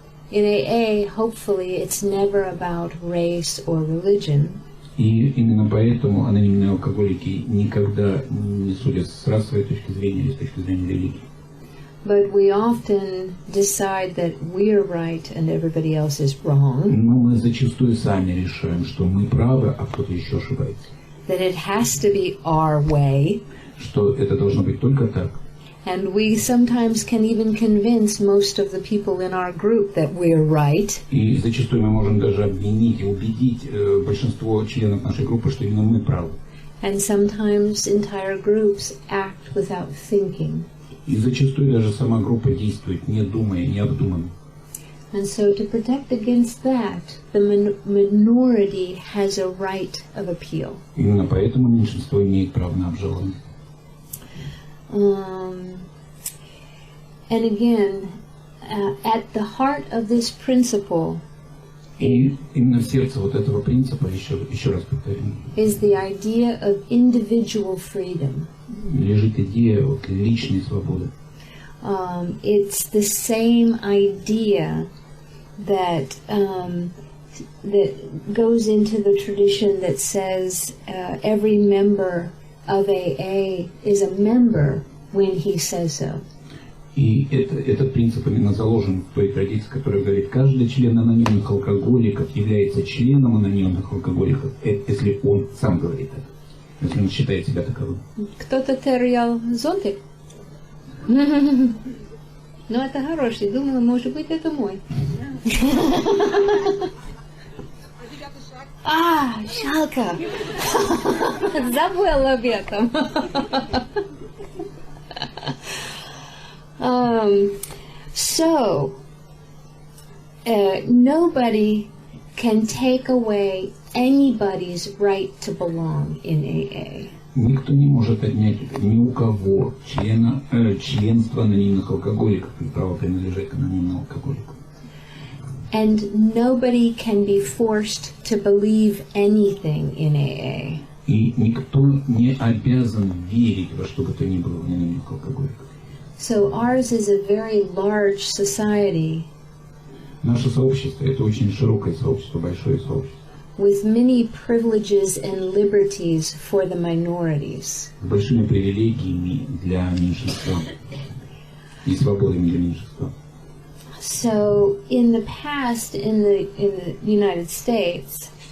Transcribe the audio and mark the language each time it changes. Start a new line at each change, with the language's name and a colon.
English: In AA, hopefully, it's never about race or religion.
Russian: И именно поэтому анонимные алкоголики никогда не судят с расовой точки зрения или с точки зрения религии.
English: But we often decide that we're right and everybody else is wrong.
Russian: Но мы зачастую сами решаем, что мы правы, а кто-то еще ошибается.
English: That it has to be our way.
Russian: Что это должно быть только так.
English: And we sometimes can even convince most of the people in our group that we're right.
Russian: И зачастую мы можем даже обвинить и убедить большинство членов нашей группы, что именно мы правы.
English: And sometimes entire groups act without thinking.
Russian: И зачастую даже сама группа действует, не думая, не обдуманно.
English: And so to protect against that, the minority has a right of appeal.
Russian: Именно поэтому меньшинство имеет право на обжалование.
English: And again, at the heart of this principle
Russian: И именно в сердце вот этого принципа, еще раз повторим,
English: is the idea of individual freedom.
Russian: Лежит идея вот личной свободы.
English: It's the same idea that that goes into the tradition that says every member of AA is a member when he says so.
Russian: И этот принцип именно заложен в той традиции, которая говорит, каждый член анонимных алкоголиков является членом анонимных алкоголиков, если он сам говорит это, если он считает себя таковым. Кто-то терял зонтик? Ну, это хороший. Думала, может быть, это мой. Жалко. Забыла об этом.
English: So, nobody can take away anybody's right to belong in AA.
Russian: Никто не может отнять ни у кого членство анонимных алкоголиков и право принадлежать к анонимным алкоголикам.
English: And nobody can be forced to believe anything in AA.
Russian: И никто не обязан верить во что бы то ни было в анонимных алкоголиках.
English: So ours is a very large society.
Russian: Наше сообщество – это очень широкое сообщество, большое сообщество.
English: With many privileges and liberties for the minorities.
Russian: С большими привилегиями для меньшинства и свободами для меньшинства.
English: So in the past, in the United States,